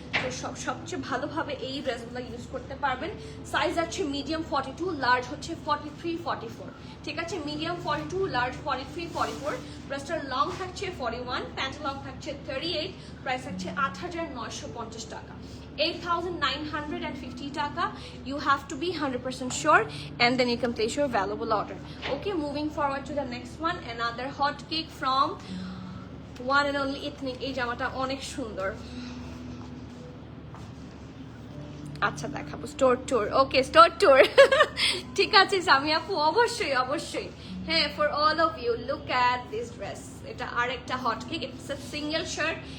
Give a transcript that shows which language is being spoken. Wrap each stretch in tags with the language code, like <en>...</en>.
<bn>তো সবচেয়ে ভালোভাবে এই ড্রেসগুলো ইউজ করতে পারবেন। সাইজ আছে মিডিয়াম 42, লার্জ হচ্ছে 43, 44, ঠিক আছে। Medium 42, large 43, 44। ড্রেসটার লং থাকছে 41, প্যান্ট লং থাকছে 38, প্রাইস থাকছে 8950 টাকা, 8950 টাকা।</bn> <en>You have to be 100% sure and then you can place your valuable order. Okay, moving forward to the next one, another hot cake from one and only ethnic.</en> <bn>এই জামাটা অনেক সুন্দর, আচ্ছা দেখাবো স্টোর ট্যুর। ওকে, store tour ঠিক আছে সামি আপু, অবশ্যই অবশ্যই।</bn> <en>হ্যাঁ, for all of you, look at this dress.</en> <bn>এটা আরেকটা hot cake,</bn> <en>It's a single shirt.</en>